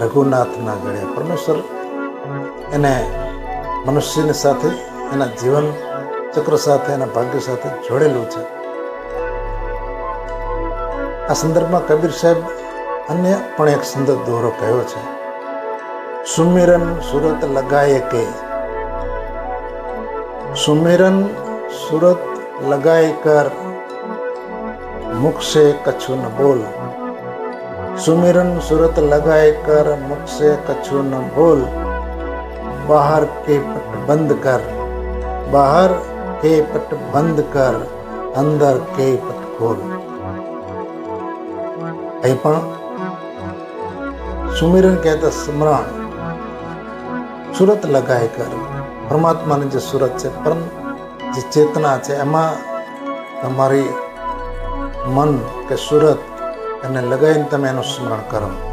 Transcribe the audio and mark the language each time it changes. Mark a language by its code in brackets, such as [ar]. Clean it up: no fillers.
[gu] રઘુનાથ ના જડ્યા. પરમેશ્વર એને મનુષ્યની સાથે, એના જીવન ચક્ર સાથે, એના ભાગ્ય સાથે જોડેલું છે. આ સંદર્ભમાં કબીર સાહેબ અન્ય પણ એક સુંદર દોરો કહ્યો છે. [hi] સુમિરન સુરત લગાએ કે, સુમિરન સુરત लगाए कर मुख से कछु न बोल, सुमिरन सुरत लगाए कर मुख से कछु न बोल, बाहर के पट बंद कर, बाहर के पट बंद कर, अंदर के पट खोल. [gu] અહીં પણ સુમિરન કહેતા સ્મરણ, સુરત લગાય કર, પરમાત્માની જે સુરત છે, પરમ જે ચેતના છે, એમાં તમારી મન કે સુરત એને લગાવીને તમે એનું સ્મરણ કરો.